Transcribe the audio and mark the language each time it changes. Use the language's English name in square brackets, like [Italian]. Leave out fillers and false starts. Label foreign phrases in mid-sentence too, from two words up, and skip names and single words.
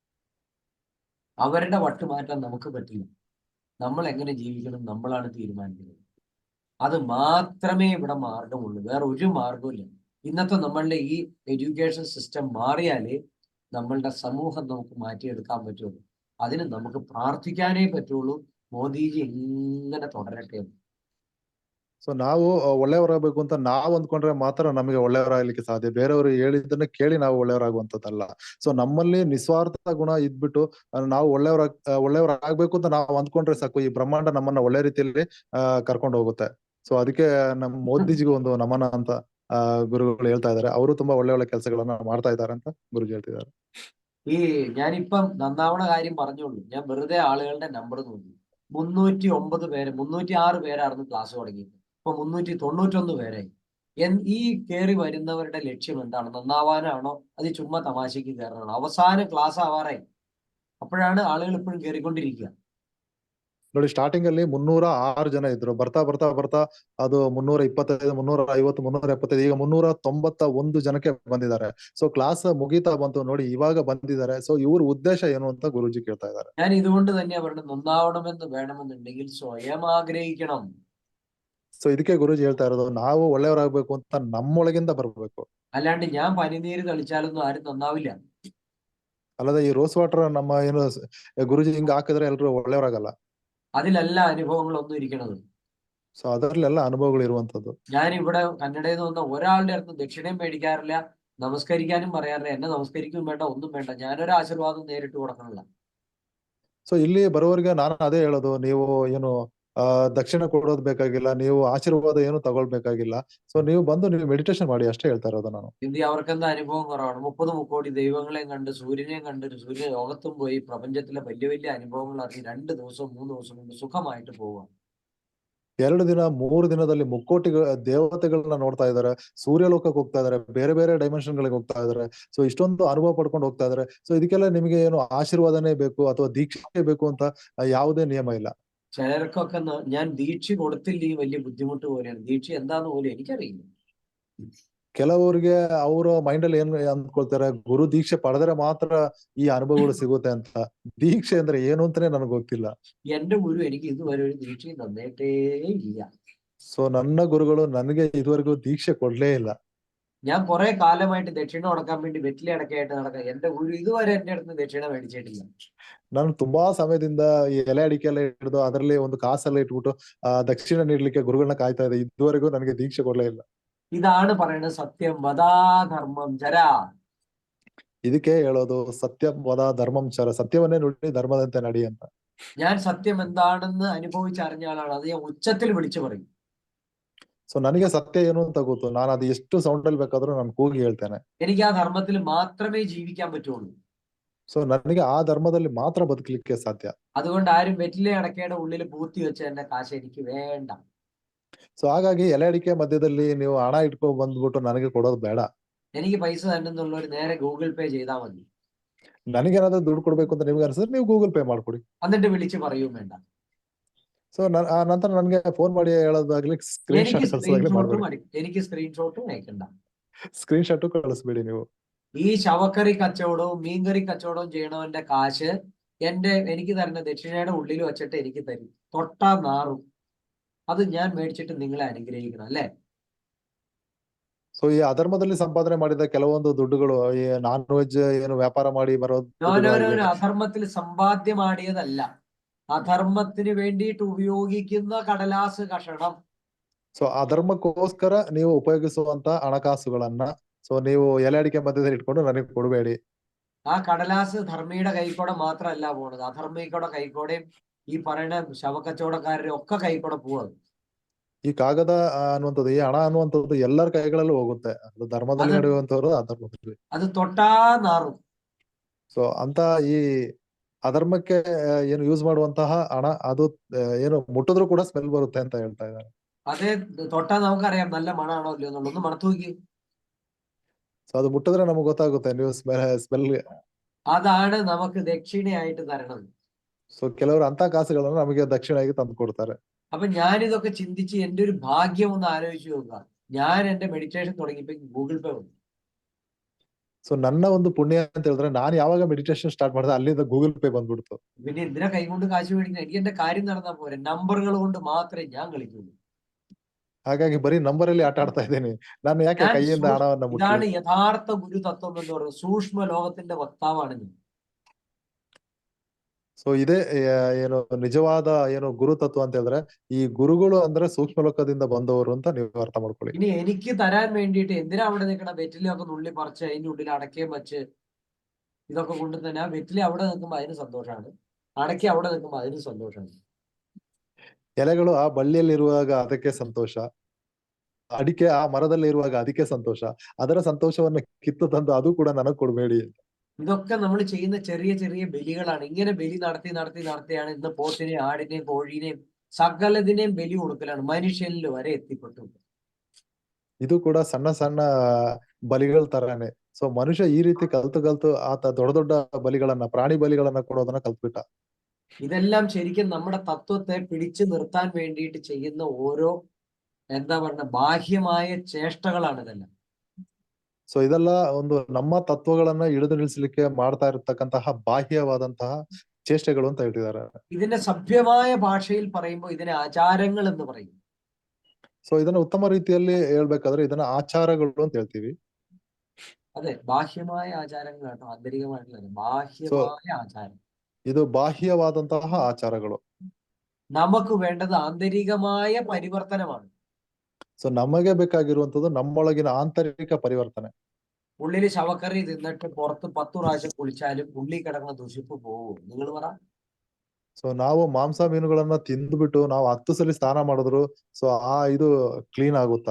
[Malayalam] അവരുടെ വട്ട് മാറ്റാൻ നമുക്ക് പറ്റില്ല. നമ്മൾ എങ്ങനെ ജീവിക്കണം നമ്മളാണ് തീരുമാനിക്കുന്നത്. അത് മാത്രമേ ഇവിടെ മാർഗമുള്ളൂ, വേറെ ഒരു മാർഗമില്ല. ഇന്നത്തെ നമ്മളുടെ ഈ [English] education system [Malayalam] മാറിയാലേ നമ്മളുടെ സമൂഹം നമുക്ക് മാറ്റിയെടുക്കാൻ പറ്റുള്ളൂ. അതിന് നമുക്ക് പ്രാർത്ഥിക്കാനേ പറ്റുള്ളൂ. മോദിജി ഇങ്ങനെ തുടരട്ടെ. [Kannada] ಸೊ ನಾವು ಒಳ್ಳೆಯವರಾಗಬೇಕು ಅಂತ ನಾವು ಅಂದ್ಕೊಂಡ್ರೆ ಮಾತ್ರ ನಮಗೆ ಒಳ್ಳೆಯವರಾಗ್ಲಿಕ್ಕೆ ಸಾಧ್ಯ. ಬೇರೆಯವರು ಹೇಳಿದ್ದನ್ನ ಕೇಳಿ ನಾವು ಒಳ್ಳೆಯವರಾಗುವಂತದ್ದಲ್ಲ. ಸೊ ನಮ್ಮಲ್ಲಿ ನಿಸ್ವಾರ್ಥ ಗುಣ ಇದ್ಬಿಟ್ಟು ನಾವು ಒಳ್ಳೆಯವರಾಗ್ಬೇಕು ಅಂತ ನಾವು ಅಂದ್ಕೊಂಡ್ರೆ ಸಾಕು, ಈ ಬ್ರಹ್ಮಾಂಡ ನಮ್ಮನ್ನ ಒಳ್ಳೆ ರೀತಿಯಲ್ಲಿ ಕರ್ಕೊಂಡು ಹೋಗುತ್ತೆ. ಸೊ ಅದಕ್ಕೆ ನಮ್ಮ ಮೋದಿಜಿಗೆ ಒಂದು ನಮನ ಅಂತ ഗുരുകൾ ಹೇಳ್ತಾ ಇದ್ದಾರೆ. ಅವರು ತುಂಬಾ ಒಳ್ಳೆ ಕೆಲಸಗಳನ್ನ ಮಾಡ್ತಾ ಇದ್ದಾರೆ ಅಂತ ഗുരുജി ಹೇಳ್ತಿದ್ದಾರೆ. [Malayalam] ഈ ഞാനിപ്പം നന്നാവണ കാര്യം പറഞ്ഞോളൂ. ഞാൻ വെറുതെ ആളുകളുടെ നമ്പർ നോക്കി. 309 പേര്, 306 പേരായിരുന്നു ക്ലാസ് തുടങ്ങിയത്. ഇപ്പൊ 391 പേരായി. ഈ കയറി വരുന്നവരുടെ ലക്ഷ്യം എന്താണ്? നന്നാവാനാണോ അത് ചുമ്മാ തമാശക്ക് കയറണോ? അവസാനം ക്ലാസ് ആവാറായി. അപ്പോഴാണ് ആളുകൾ ഇപ്പോഴും കയറിക്കൊണ്ടിരിക്കുക. [Kannada] ನೋಡಿ, ಸ್ಟಾರ್ಟಿಂಗ್ ಅಲ್ಲಿ 306 ಜನ ಇದ್ರು. ಬರ್ತಾ ಬರ್ತಾ ಬರ್ತಾ ಅದು 325, 350, 375, ಈಗ 391 ಜನಕ್ಕೆ ಬಂದಿದ್ದಾರೆ. ಸೊ ಕ್ಲಾಸ್ ಮುಗೀತಾ ಬಂತು ನೋಡಿ, ಇವಾಗ ಬಂದಿದ್ದಾರೆ. ಸೊ ಇವ್ರ ಉದ್ದೇಶ ಏನು ಅಂತ ಗುರುಜಿ ಕೇಳ್ತಾ ಇದ್ದಾರೆ. [Malayalam] ഞാൻ ഇതുകൊണ്ട് തന്നെയാ പറയുന്നത്, നന്നാവണമെന്ന് വേണമെന്നുണ്ടെങ്കിൽ സ്വയം ആഗ്രഹിക്കണം. [Kannada] ಸೊ ಇದಕ್ಕೆ ಗುರುಜಿ ಹೇಳ್ತಾ ಇರೋದು, ನಾವು ಒಳ್ಳೆಯವರಾಗ್ಬೇಕು ಅಂತ ನಮ್ಮೊಳಗಿಂದ ಬರ್ಬೇಕು. [Malayalam] അല്ലാണ്ട് ഞാൻ പനിനീര് തളിച്ചാലൊന്നും ആരും നന്നാവില്ല. [Kannada] ಅಲ್ಲದೆ ಈ [English] rose water [Kannada] ನಮ್ಮ ಏನು ಗುರುಜಿ ಹಿಂಗ ಹಾಕಿದ್ರೆ ಎಲ್ರು ಒಳ್ಳೆಯವರಾಗಲ್ಲ. [Malayalam] അതിലല്ല അനുഭവങ്ങളൊന്നും ഇരിക്കണത്. [Kannada] ಸೊ ಅದರಲ್ಲೆಲ್ಲ ಅನುಭವಗಳು ಇರುವಂತದ್ದು. [Malayalam] ഞാനിവിടെ കന്നഡയിൽ നിന്ന് വന്ന ഒരാളുടെ അടുത്ത് ദക്ഷിണയും മേടിക്കാറില്ല, നമസ്കരിക്കാനും പറയാറില്ല. എന്നെ നമസ്കരിക്കും വേണ്ട, ഒന്നും വേണ്ട. ഞാനൊരു ആശീർവാദം നേരിട്ട് കൊടുക്കണില്ല. [Kannada] ಸೊ ಇಲ್ಲಿ ಬರೋವರಿಗೆ ನಾನು ಅದೇ ಹೇಳೋದು, ನೀವು ಏನು ದಕ್ಷಿಣ ಕೊಡೋದು ಬೇಕಾಗಿಲ್ಲ, ನೀವು ಆಶೀರ್ವಾದ ಏನು ತಗೊಳ್ಬೇಕಾಗಿಲ್ಲ. ಸೊ ನೀವು ಬಂದು ನೀವು ಮೆಡಿಟೇಷನ್ ಮಾಡಿ ಅಷ್ಟೇ ಹೇಳ್ತಾ ഇರೋದು ನಾನು. [Malayalam] ഇന്ത്യ അവർക്കെന്താ അനുഭവം കുറവാണ്? 30 കോടി ദൈവങ്ങളെയും കണ്ട് സൂര്യനെയും കണ്ട് സൂര്യ ലോകത്തും പോയി പ്രപഞ്ചത്തിലെ വലിയ വലിയ അനുഭവങ്ങൾ അറിഞ്ഞ് 2 ദിവസം 3 ദിവസം കൊണ്ട് സുഖമായിട്ട് പോവുക. [Kannada] 2 ದಿನ 3 ದಿನದಲ್ಲಿ 3 ಕೋಟಿ ದೇವತೆಗಳನ್ನ ನೋಡ್ತಾ ಇದಾರೆ, ಸೂರ್ಯಲೋಕಕ್ಕೆ ಹೋಗ್ತಾ ಇದಾರೆ, ಬೇರೆ ಬೇರೆ ಡೈಮೆನ್ಷನ್ ಗಳಿಗೆ ಹೋಗ್ತಾ ಇದಾರೆ. ಸೊ ಇಷ್ಟೊಂದು ಅನುಭವ ಪಡ್ಕೊಂಡು ಹೋಗ್ತಾ ಇದಾರೆ. ಸೊ ಇದಕ್ಕೆಲ್ಲ ನಿಮಗೆ ಏನು ಆಶೀರ್ವಾದನೇ ಬೇಕು ಅಥವಾ ದೀಕ್ಷೆ ಬೇಕು ಅಂತ ಯಾವುದೇ ನಿಯಮ ಇಲ್ಲ. [Malayalam] ചിലർക്കൊക്കെ ഞാൻ ദീക്ഷ കൊടുത്തില്ലെങ്കിൽ വലിയ ബുദ്ധിമുട്ട് പോലെയാണ്. ദീക്ഷ എന്താന്ന് പോലും എനിക്കറിയില്ല. [Kannada] ಕೆಲವರಿಗೆ ಅವರ ಮೈಂಡ್ ಅಲ್ಲಿ ಏನ್ ಅಂದ್ಕೊಳ್ತಾರೆ, ಗುರು ದೀಕ್ಷೆ ಪಡೆದ್ರೆ ಮಾತ್ರ ಈ ಅನುಭವಗಳು ಸಿಗುತ್ತೆ ಅಂತ. ದೀಕ್ಷೆ ಅಂದ್ರೆ ಏನು ಅಂತಾನೆ ನನಗೆ ಗೊತ್ತಿಲ್ಲ. [Malayalam] എന്റെ ഗുരു എനിക്ക് ഇതുവരെ ഒരു ദീക്ഷയും തന്നിട്ടേ ഇല്ല. [Kannada] ಸೊ ನನ್ನ ಗುರುಗಳು ನನಗೆ ಇದುವರೆಗೂ ದೀಕ್ಷೆ ಕೊಡ್ಲೇ ಇಲ್ಲ. [Malayalam] ഞാൻ കുറെ കാലമായിട്ട് ദക്ഷിണ കൊടുക്കാൻ വേണ്ടി വെറ്റില അടക്കയായിട്ട് നടക്കാം. എന്റെ ഗുരു ഇതുവരെ എന്റെ അടുത്ത് ദക്ഷിണ മേടിച്ചിട്ടില്ല. [Kannada] ನಾನು ತುಂಬಾ ಸಮಯದಿಂದ ಈ ಎಲೆ ಅಡಿಕೆ ಎಲ್ಲ ಹಿಡಿದು ಅದರಲ್ಲಿ ಒಂದು ಕಾಸೆಲ್ಲ ಇಟ್ಬಿಟ್ಟು ದಕ್ಷಿಣ ನೀಡ್ಲಿಕ್ಕೆ ಗುರುಗಳನ್ನ ಕಾಯ್ತಾ ಇದೆ. ಇದುವರೆಗೂ ನನಗೆ ದೀಕ್ಷೆ ಕೊಡ್ಲೇ ಇಲ್ಲ. [Malayalam] ഇതാണ് പറയുന്നത്, [Sanskrit] സത്യം വദാ ധർമ്മം ചര. [Kannada] ಇದಕ್ಕೆ ಹೇಳೋದು [Sanskrit] ಸತ್ಯಂ ವದ ಧರ್ಮಂ ಚರ, [Kannada] ಸತ್ಯವನ್ನೇ ನುಡಿ ಧರ್ಮದಂತೆ ನಡಿ ಅಂತ. [Malayalam] ഞാൻ സത്യം എന്താണെന്ന് അനുഭവിച്ചറിഞ്ഞ ആളാണ്. അത് ഞാൻ ഉച്ചത്തിൽ വിളിച്ചു പറയും. [Kannada] ಸೊ ನನಗೆ ಸತ್ಯ ಏನು ಅಂತ ಗೊತ್ತು. ನಾನು ಅದು ಎಷ್ಟು ಸೌಂಡ್ ಅಲ್ಲಿ ಬೇಕಾದ್ರೂ ನಾನು ಕೂಗಿ ಹೇಳ್ತೇನೆ. [Malayalam] എനിക്ക് ആ ധർമ്മത്തിൽ മാത്രമേ ജീവിക്കാൻ പറ്റുള്ളൂ. [Kannada] ಸೊ ನನಗೆ ಆ ಧರ್ಮದಲ್ಲಿ ಮಾತ್ರ ಬದುಕಲಿಕ್ಕೆ ಸಾಧ್ಯ. [Malayalam] അതുകൊണ്ട് ആരും വെറ്റില അടക്കയുടെ ഉള്ളിൽ പൂത്തി വെച്ച എന്റെ കാശ് എനിക്ക് വേണ്ട. [Kannada] ಸೊ ಹಾಗಾಗಿ ಎಲೆ ಅಡಿಕೆ ಮಧ್ಯದಲ್ಲಿ ನೀವು ಹಣ ಇಟ್ಕೊಂಡ್ ಬಂದ್ಬಿಟ್ಟು ನನಗೆ ಕೊಡೋದು ಬೇಡ. [Malayalam] എനിക്ക് പൈസ തന്നെന്നുള്ളവർ നേരെ ഗൂഗിൾ പേ ചെയ്താൽ മതി. [Kannada] ನನಗೇನಾದ್ರೂ ದುಡ್ಡು ಕೊಡ್ಬೇಕು ಅಂತ ನಿಮ್ಗೆ ಅನ್ಸಿದ್ರೆ ನೀವು ಗೂಗಲ್ ಪೇ ಮಾಡ್ಕೊಡಿ. [Malayalam] എന്നിട്ട് വിളിച്ച് പറയും വേണ്ട. [Kannada] ಸೊ ನಂತರ ನನಗೆ ಫೋನ್ ಮಾಡಿ ಹೇಳೋದಾಗ್ಲಿ, [English] screen shot [Kannada] ಕಳಿಸೋದಾಗ್ಲಿ ಮಾಡ್ಬೇಡಿ. [Malayalam] എനിക്ക് സ്ക്രീൻഷോട്ടും അയക്കണ്ട. [English] screen shot [Kannada] ಕಳಿಸ್ಬೇಡಿ ನೀವು. [Malayalam] ഈ ശവക്കറി കച്ചവടവും മീൻകറി കച്ചവടവും ചെയ്യണവന്റെ കാശ് എനിക്ക് തരുന്ന ദക്ഷിണയുടെ ഉള്ളിൽ വെച്ചിട്ട് എനിക്ക് തരും. തൊട്ടാ നാറും. അത് ഞാൻ മേടിച്ചിട്ട് നിങ്ങളെ അനുഗ്രഹിക്കണം, അല്ലേ? [Kannada] ಸೊ ಈ ಅಧರ್ಮದಲ್ಲಿ ಸಂಪಾದನೆ ಮಾಡಿದ ಕೆಲವೊಂದು ದುಡ್ಡುಗಳು ಈ [English] non veg [Kannada] ಏನು ವ್ಯಾಪಾರ ಮಾಡಿ ಬರೋದು. [Malayalam] അധർമ്മത്തിൽ സമ്പാദ്യമാടിയതല്ല, അധർമ്മത്തിന് വേണ്ടിയിട്ട് ഉപയോഗിക്കുന്ന കടലാസ് കഷണം. [Kannada] ಸೊ ಅಧರ್ಮಕ್ಕೋಸ್ಕರ ನೀವು ಉಪಯೋಗಿಸುವಂತ ಹಣಕಾಸುಗಳನ್ನ ಸೊ ನೀವು ಎಲೆ ಅಡಿಕೆ ಮಧ್ಯದಲ್ಲಿ ಇಟ್ಕೊಂಡು ನನಗೆ ಕೊಡಬೇಡಿ. [Malayalam] ആ കടലാസ് ധർമ്മിയുടെ കൈക്കൂടെ മാത്രമല്ല പോണത്, അധർമ്മിയുടെ കൈക്കൂടെയും ഈ പറയുന്ന ശവക്കച്ചവടക്കാരുടെ ഒക്കെ കൈക്കൂടെ പോവാത്. [Kannada] ಈ ಕಾಗದ ಅನ್ನುವಂಥದ್ದು, ಈ ಹಣ ಅನ್ನುವಂಥದ್ದು ಎಲ್ಲರ ಕೈಗಳಲ್ಲೂ ಹೋಗುತ್ತೆ. ಅದು ಧರ್ಮದಲ್ಲಿ ನಡೆಯುವಂತವ್ರು ಅಧರ್ಮದಲ್ಲಿ. ಅದು [Malayalam] തൊട്ടാ നാറു. [Kannada] ಸೊ ಅಂತ ಈ ಅಧರ್ಮಕ್ಕೆ ಏನು ಯೂಸ್ ಮಾಡುವಂತಹ ಹಣ ಅದು ಏನು ಮುಟ್ಟಿದ್ರು ಕೂಡ ಸ್ಮೆಲ್ ಬರುತ್ತೆ ಅಂತ ಹೇಳ್ತಾ ಇದ್ದಾರೆ. [Malayalam] അതെ, തൊട്ടാ നമുക്കറിയാം നല്ല മണമാണോ ഇല്ലയോ എന്നുള്ളത്. ഒന്ന് മണത്ത് നോക്കി. [Kannada] ಸೊ ಅದು ಮುಟ್ಟಿದ್ರೆ ನಮಗೆ ಗೊತ್ತಾಗುತ್ತೆ ನೀವು ಸ್ಮೆಲ್. [Malayalam] അതാണ് നമുക്ക് ദക്ഷിണയായിട്ട് തരണത്. [Kannada] ಸೊ ಕೆಲವರು ಅಂತ ಕಾಸುಗಳನ್ನು ನಮಗೆ ದಕ್ಷಿಣೆಯಾಗಿ ತಂದು ಕೊಡ್ತಾರೆ. [Malayalam] അപ്പൊ ഞാനിതൊക്കെ ചിന്തിച്ച് എന്റെ ഒരു ഭാഗ്യം ഒന്ന് ആലോചിച്ച് നോക്കുക. ഞാൻ എന്റെ മെഡിറ്റേഷൻ തുടങ്ങിയപ്പോ ഗൂഗിൾ പേ വന്നു. [Kannada] ಸೊ ನನ್ನ ಒಂದು ಪುಣ್ಯ ಅಂತ ಹೇಳಿದ್ರೆ ನಾನು ಯಾವಾಗ [English] meditation start [Kannada] ಮಾಡಿದೆ ಅಲ್ಲಿಂದ ಗೂಗಲ್ ಪೇ ಬಂದ್ಬಿಡ್ತು. [Malayalam] പിന്നെ എന്തിനാ കൈകൊണ്ട് കാശ് മേടിക്കണം? എനിക്ക് എന്റെ കാര്യം നടന്നാൽ പോരെ. നമ്പറുകൾ കൊണ്ട് മാത്രമേ ഞാൻ കളിക്കുള്ളൂ. [Kannada] ಹಾಗಾಗಿ ಬರೀ ನಂಬರ್ ಅಲ್ಲಿ ಆಟ ಆಡ್ತಾ ಇದ್ದೀನಿ. ನಾನು ಯಾಕೆ [Malayalam] ഞാൻ [Kannada] ಕೈಯಿಂದ ಹಣವನ್ನ [Malayalam] ഇതാണ് [Kannada] ಮುಟ್ಲಿ? [Malayalam] യഥാർത്ഥ ഗുരുതത്വം എന്ന് പറയുന്നത്. സൂക്ഷ്മ ലോകത്തിന്റെ വക്താവാണ് ഞാൻ. [Kannada] ಸೊ ಇದೇ ಏನು ನಿಜವಾದ ಏನು ಗುರು ತತ್ವ ಅಂತ ಹೇಳಿದ್ರೆ ಈ ಗುರುಗಳು ಅಂದ್ರೆ ಸೂಕ್ಷ್ಮ ಲೋಕದಿಂದ ಬಂದವರು ಅಂತ ನೀವು ಅರ್ಥ ಮಾಡ್ಕೊಳ್ಳಿ. [Malayalam] ഇനി എനിക്ക് തരാൻ വേണ്ടിയിട്ട് എന്തിനാ അവിടെ നിൽക്കണം? വെറ്റിലൊക്കെ നുള്ളി പറിച്ച് അതിന്റെ ഉള്ളിൽ അടക്കയും വെച്ച് ഇതൊക്കെ കൊണ്ട് തന്നെ ആ വെറ്റില അവിടെ നിൽക്കുമ്പോൾ അതിന് സന്തോഷമാണ്, അടക്കി അവിടെ നിൽക്കുമ്പോൾ അതിന് സന്തോഷമാണ്. [Kannada] ಎಲೆಗಳು ಆ ಬಳ್ಳಿಯಲ್ಲಿ ಇರುವಾಗ ಅದಕ್ಕೆ ಸಂತೋಷ, ಅಡಿಕೆ ಆ ಮರದಲ್ಲಿ ಇರುವಾಗ ಅದಕ್ಕೆ ಸಂತೋಷ, ಅದರ ಸಂತೋಷವನ್ನ ಕಿತ್ತು ತಂದು ಅದು ಕೂಡ ನನಗ್ ಕೊಡ್ಬೇಡಿ. [Malayalam] ഇതൊക്കെ നമ്മൾ ചെയ്യുന്ന ചെറിയ ചെറിയ ബലികളാണ്. ഇങ്ങനെ ബലി നടത്തിയാണ് ഇന്ന് പോത്തിനെയും ആടിനെയും കോഴീനെയും സകലതിനെയും ബലി കൊടുക്കലാണ്. മനുഷ്യനിൽ വരെ എത്തിപ്പെട്ടു. [Kannada] ಇದು ಕೂಡ ಸಣ್ಣ ಸಣ್ಣ ಬಲಿಗಳ ತರಾನೇ. ಸೊ ಮನುಷ್ಯ ಈ ರೀತಿ ಕಲ್ತು ಆತ ದೊಡ್ಡ ದೊಡ್ಡ ಬಲಿಗಳನ್ನ ಪ್ರಾಣಿ ಬಲಿಗಳನ್ನ ಕೊಡೋದನ್ನ ಕಲ್ತ್ಬಿಟ್ಟ. [Malayalam] ഇതെല്ലാം ശരിക്കും നമ്മുടെ തത്വത്തെ പിടിച്ചു നിർത്താൻ വേണ്ടിയിട്ട് ചെയ്യുന്ന ഓരോ എന്താ പറയുക ബാഹ്യമായ ചേഷ്ടകളാണ് ഇതെല്ലാം. [Kannada] ಸೊ ಇದೆಲ್ಲ ಒಂದು ನಮ್ಮ ತತ್ವಗಳನ್ನ ಹಿಡಿದು ನಿಲ್ಲಿಸಲಿಕ್ಕೆ ಮಾಡ್ತಾ ಇರತಕ್ಕಂತಹ ಬಾಹ್ಯವಾದಂತಹ ಚೇಷ್ಟೆಗಳು ಅಂತ ಹೇಳ್ತಿದ್ದಾರೆ. [Malayalam] ഇതിന്റെ സഭ്യമായ ഭാഷയിൽ പറയുമ്പോൾ ഇതിനെ ആചാരങ്ങൾ എന്ന് പറയും. [Kannada] ಸೊ ಇದನ್ನ ಉತ್ತಮ ರೀತಿಯಲ್ಲಿ ಹೇಳ್ಬೇಕಾದ್ರೆ ಇದನ್ನ ಆಚಾರಗಳು ಅಂತ ಹೇಳ್ತೀವಿ. [Malayalam] അതെ, ബാഹ്യമായ ആചാരങ്ങളാട്ടോ, ആന്തരികമായിട്ടുള്ള ബാഹ്യമായ ആചാരം. [Kannada] ಇದು ಬಾಹ್ಯವಾದಂತಹ ಆಚಾರಗಳು. [Malayalam] നമുക്ക് വേണ്ടത് ആന്തരികമായ പരിവർത്തനമാണ്. [Kannada] ಸೊ ನಮಗೆ ಬೇಕಾಗಿರುವಂತದ್ದು ನಮ್ಮೊಳಗಿನ ಆಂತರಿಕ ಪರಿವರ್ತನೆ. [Malayalam] ഉള്ളില് ശവക്കറി തിന്നിട്ട് പുറത്ത് 10 പ്രാവശ്യം കുളിച്ചാലും ഉള്ളിൽ കിടക്കുന്ന ദുഷിപ്പ് പോവും. നിങ്ങൾ പറ. [Kannada] ಸೊ ನಾವು ಮಾಂಸ ಮೀನುಗಳನ್ನ ತಿಂದ್ಬಿಟ್ಟು ನಾವು 10 ಸಲ ಸ್ನಾನ ಮಾಡಿದ್ರು ಸೊ ಇದು ಕ್ಲೀನ್ ಆಗುತ್ತಾ?